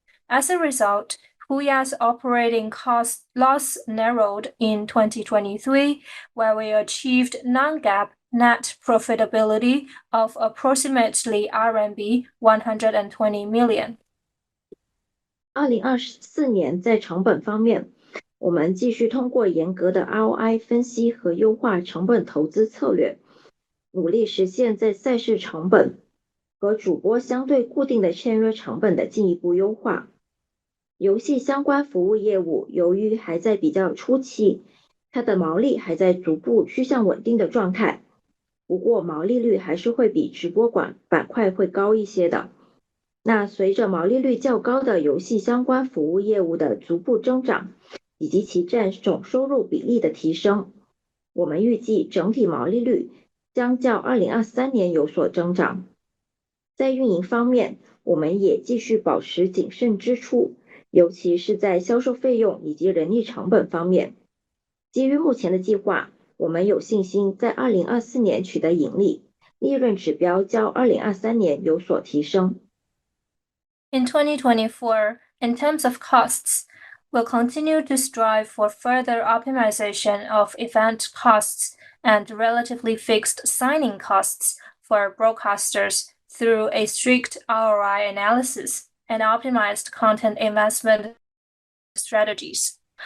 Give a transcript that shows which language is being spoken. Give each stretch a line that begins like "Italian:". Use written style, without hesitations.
English: As a result, HUYA's operating cost loss narrowed in 2023, where we achieved non-GAAP net profitability of approximately RMB 120 million.
Chinese: 2024年在成本方面，我们继续通过严格的 ROI 分析和优化成本投资策略，努力实现在赛事成本和主播相对固定的签约成本的进一步优化。游戏相关服务业务由于还在比较初期，它的毛利还在逐步趋向稳定的状态，不过毛利率还是会比直播板块会高一些的。那随着毛利率较高的游戏相关服务业务的逐步增长，以及其占总收入比例的提升，我们预计整体毛利率将较2023年有所增长。在运营方面，我们也继续保持谨慎支出，尤其是在销售费用以及人力成本方面。基于目前的计划，我们有信心在2024年取得盈利，利润指标较2023年有所提升。
English: In 2024, in terms of costs, we'll continue to strive for further optimization of event costs and relatively fixed signing costs for broadcasters through a strict ROI analysis and optimized content investment strategies.